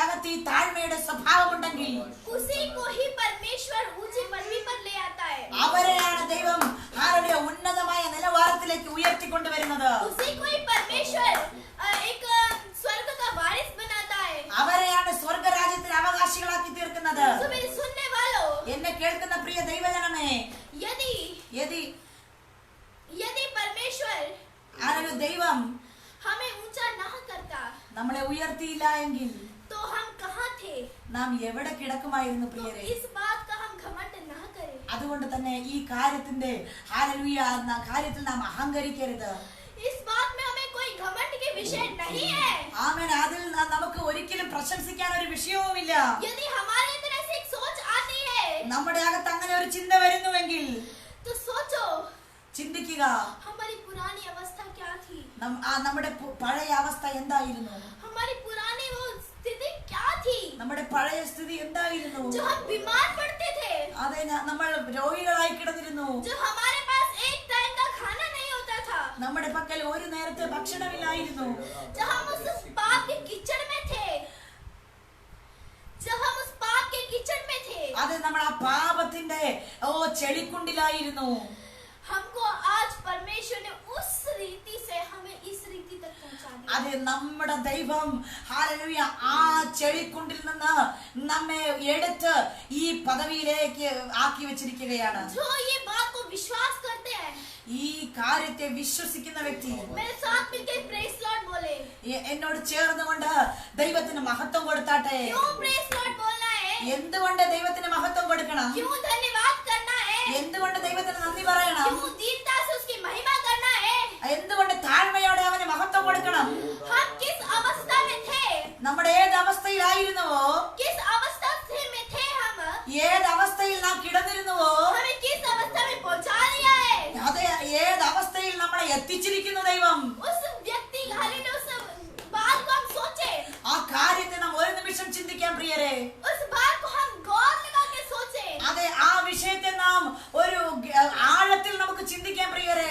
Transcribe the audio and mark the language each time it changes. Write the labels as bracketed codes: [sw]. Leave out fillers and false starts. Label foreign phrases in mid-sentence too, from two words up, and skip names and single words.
[ml] ഈ താഴ്മയുടെ സ്വഭാവമുണ്ടെങ്കിൽ [hi] उसी को ही परमेश्वर ऊंची पदवी पर ले आता है। [ml] അവരെയാണ് ദൈവം ആരുടെ ഉന്നതമായ നിലവാരത്തിലേക്ക് ഉയർത്തിക്കൊണ്ടുവരുന്നത്. [hi] उसी को ही परमेश्वर एक स्वर्ग का वारिस बनाता है। [ml] അവരെയാണ് സ്വർഗരാജ്യത്തിന് അവകാശികളാക്കി തീർക്കുന്നത്. [hi] तो मेरे सुनने वालों, [ml] എന്നെ കേൾക്കുന്ന പ്രിയ ദൈവജനമേ, [hi] यदि [ml] യദി [hi] यदि परमेश्वर [ml] ആരൊരു ദൈവം [hi] हमें ऊंचा ना करता [ml] നമ്മളെ ഉയർത്തിയില്ല എങ്കിൽ [hi] तो हम कहाँ थे? [ml] നാം എവിടെ കിടക്കുമായിരുന്നു [hi] तो [ml] പ്രിയരെ? [hi] इस बात का हम घमंड ना करें। [ml] അതുകൊണ്ട് തന്നെ ഈ കാര്യത്തിന്റെ ഹല്ലേലൂയ എന്ന കാര്യത്തിൽ നാം അഹങ്കരിക്കരുത്. [hi] इस बात में हमें कोई घमंड के विषय नहीं है। [ml] ആമേൻ. അതിൽ നമുക്ക് ഒരിക്കലും പ്രശംസിക്കാൻ ഒരു വിഷയവുമില്ല. [hi] यदि हमारे अंदर ऐसी एक सोच आती है [ml] നമ്മുടെ അകത്ത് അങ്ങനെ ഒരു ചിന്ത വരുന്നുവെങ്കിൽ [hi] तो सोचो [ml] ചിന്തിക്കുക, [hi] हमारी पुरानी अवस्था क्या थी? [ml] നമ്മുടെ പഴയ അവസ്ഥ എന്തായിരുന്നു? [hi] हमारी पुरानी वो स्थिति क्या थी? [ml] നമ്മുടെ പഴയ സ്ഥിതി എന്തായിരുന്നു? [hi] जो हम बीमार पड़ते थे, [ml] അതെ, നമ്മൾ രോഗികളായി കിടന്നിരുന്നു. [hi] जो हमारे पास एक टाइम का खाना नहीं होता था, [ml] നമ്മുടെ പക്കൽ ഒരു നേരത്തെ ഭക്ഷണമില്ലായിരുന്നു. [hi] जब हम उस पाप के कीचड़ में थे, जब हम उस पाप के कीचड़ में थे, [ml] അത് നമ്മൾ ആ പാപത്തിന്റെ ചെളിക്കുണ്ടിലായിരുന്നു. [hi] हमको आज परमेश्वर ने उस रीति से हमें इस रीति तक पहुंचा दिया। [ml] അത് നമ്മുടെ ദൈവം ഹല്ലേലൂയ ആ ചെളിക്കുണ്ടിൽ നിന്ന് നമ്മെ എടുത്ത് ഈ പദവിയിലേക്ക് ആക്കി വെച്ചിരിക്കുകയാണ്. [hi] जो ये बात को विश्वास करते हैं, [ml] ഈ കാര്യത്തെ വിശ്വസിക്കുന്ന വ്യക്തി [hi] मेरे साथ मिलकर [en] praise Lord [hi] बोले। [ml] എന്നോട് ചേർന്നുകൊണ്ട് ദൈവത്തിന് മഹത്വം കൊടുത്താട്ടെ. [hi] क्यों [en] praise Lord [hi] बोलना है? [ml] എന്തുകൊണ്ട് ദൈവത്തിന് മഹത്വം കൊടുക്കണം? [hi] क्यों धन्यवाद करना है? [ml] എന്തുകൊണ്ട് ദൈവത്തിന് നന്ദി പറയണം? [hi] क्यों दीनता से उसकी महिमा करना है? [ml] എന്തുകൊണ്ട് താഴ്മയോടെ അവന് മഹത്വം കൊടുക്കണം? [hi] हम किस अवस्था में थे? [ml] നമ്മുടെ ഏത് അവസ്ഥയിലായിരുന്നുവോ, [hi] किस अवस्था में थे हम? [ml] ഏത് അവസ്ഥയിൽ നാം കിടന്നിരുന്നുവോ, [hi] हमें किस अवस्था में पहुंचा दिया है? [ml] അതെ, ഏത് അവസ്ഥയിൽ നമ്മളെ എത്തിച്ചിരിക്കുന്നു ദൈവം. [hi] उस व्यक्ति हालेलुया, उस बात को हम सोचे, [ml] ആ കാര്യത്തെ നാം ഒരു നിമിഷം ചിന്തിക്കാൻ പ്രിയരെ. [hi] उस बात को हम गौर लगा के सोचे, [ml] അതെ, ആ വിഷയത്തെ നാം ഒരു ആഴത്തിൽ നമുക്ക് ചിന്തിക്കാൻ പ്രിയരെ.